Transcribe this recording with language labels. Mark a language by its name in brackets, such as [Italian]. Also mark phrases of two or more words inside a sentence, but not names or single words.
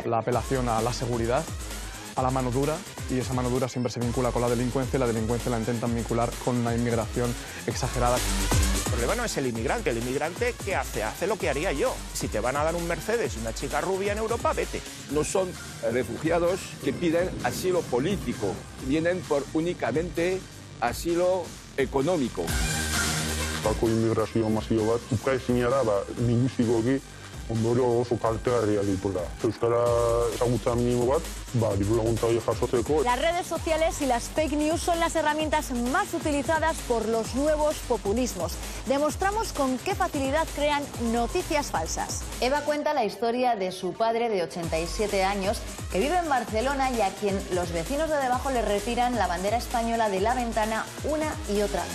[Spanish] La apelación a la seguridad, a la mano dura, y esa mano dura siempre se vincula con la delincuencia y la delincuencia la intentan vincular con una inmigración exagerada. El problema no es el inmigrante. El inmigrante, ¿qué hace? Hace lo que haría yo. Si te van a dar un Mercedes y una chica rubia en Europa, vete. No son refugiados que piden asilo político, vienen por únicamente asilo económico. [Basque] Bako immigrazio masio bat, ukaezina da, lingüistikoki ondorio oso kaltegarria dituela. Euskara ezagutza minimo bat, dirulaguntza hori jasotzeko. [Spanish] Las redes sociales y las [English] fake news [Spanish] son las herramientas más utilizadas por los nuevos populismos. Demostramos con qué facilidad crean noticias falsas. Eva cuenta la historia de su padre de 87 años que vive en Barcelona y a quien los vecinos de debajo le retiran la bandera española de la ventana una y otra vez.